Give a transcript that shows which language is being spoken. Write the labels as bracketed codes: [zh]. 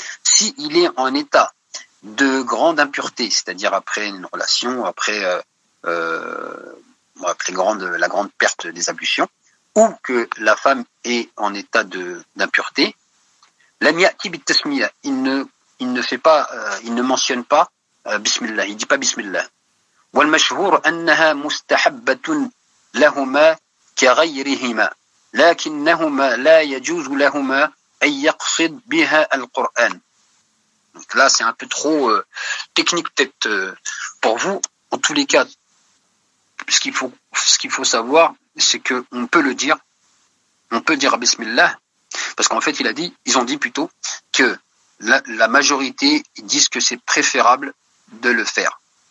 [fr] Si il est en état de grande impureté, c'est-à-dire après une relation, après la grande perte des ablutions, ou que la femme est en état d'impureté, [ar] lam ya'ti bit tasmiya, [fr] il ne mentionne pas bismillah, il dit pas bismillah. [ar] والمشهور أنها مستحبة لهما كغيرهما، لكنهما لا يجوز لهما أن يقصد بها القرآن. [fr] Donc là, c'est un peu trop technique peut-être pour vous. En tous les cas, ce qu'il faut savoir, c'est qu'on peut le dire. On peut dire Bismillah, parce qu'en fait, ils ont dit plutôt que la majorité disent que c'est préférable de le faire.